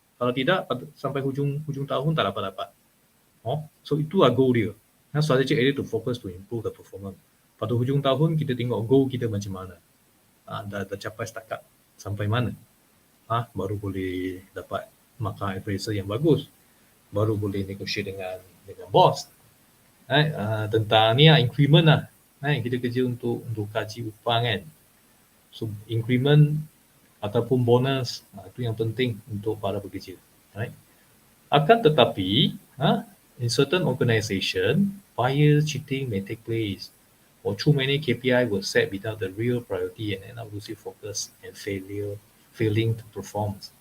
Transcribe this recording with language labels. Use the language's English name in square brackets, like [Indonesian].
[Malay] Kalau tidak, sampai hujung tahun tak dapat. So itulah goal dia. [English] Strategic area to focus to improve the performance. [Malay] Pada hujung tahun kita tengok goal kita macam mana, dah capai setakat sampai mana, baru boleh dapat markah appraisal yang bagus, baru boleh negotiate dengan bos. Tentang ni increment lah. Kita kerja untuk kaji upah kan. So increment ataupun bonus, itu yang penting untuk para pekerja. [English] Right? [Malay] Akan tetapi, [English] in certain organisation, bias, cheating may take place, or too many KPI were set without the real priority and end up losing focus and failing to perform.